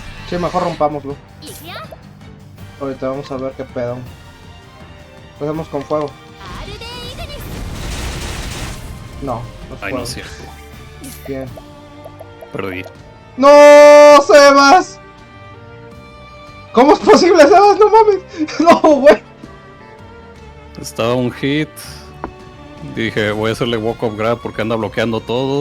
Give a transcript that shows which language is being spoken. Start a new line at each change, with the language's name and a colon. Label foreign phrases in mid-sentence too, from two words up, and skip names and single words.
Spanish: Sí, mejor rompámoslo.
Japanese: いくよ
Spanish: Ahorita vamos a ver qué pedo. Empezamos con fuego.
Japanese: アルデイグニス
Spanish: No, no es Ay, fuego. no es cierto. Bien. Perdí. ¡No, Sebas! ¿Cómo es posible, Sebas? ¡No mames! ¡No, güey! Estaba un hit. Dije, voy a hacerle
English: walk of grab
Spanish: porque anda bloqueando todo.